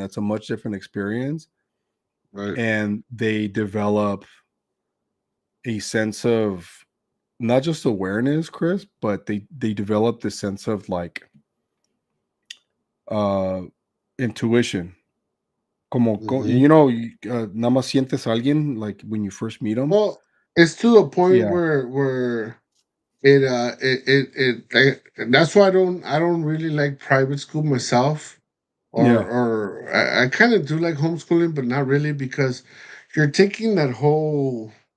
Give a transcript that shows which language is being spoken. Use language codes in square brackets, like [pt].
[en] That's a much different experience. Right. And they develop a sense of not just awareness, Chris, but they develop this sense of like uh intuition. Hmm. [es] Nada más sientes a alguien [en] like when you first meet them. Well, it's to a point Yeah. where that's why I don't really like private school myself, Yeah. or I kind of do like homeschooling, but not really, because you're taking that whole.